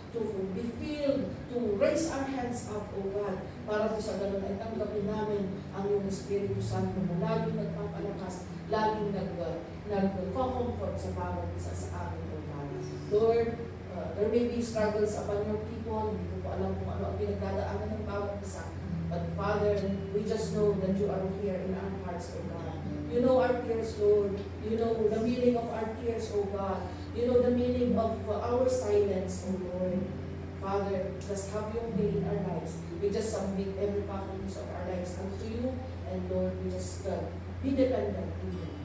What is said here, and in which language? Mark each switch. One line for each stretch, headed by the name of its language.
English: to be filled, to raise our hands up, O God,
Filipino: para po sa ganun ay tanggapin namin ang iyong Espiritu Santo na laging nagpapalakas, laging nag-comfort sa bawat isa sa amin, O God.
English: Lord, there may be struggles upon your people.
Filipino: Hindi ko po alam kung ano ang pinagdadaanan ng bawat isa.
English: But Father, we just know that you are here in our hearts, O God. You know our tears, Lord. You know the meaning of our tears, O God. You know the meaning of our silence, O Lord. Father, just have your way in our lives. We just submit every faculties of our lives unto you. And Lord, we just be dependent on you.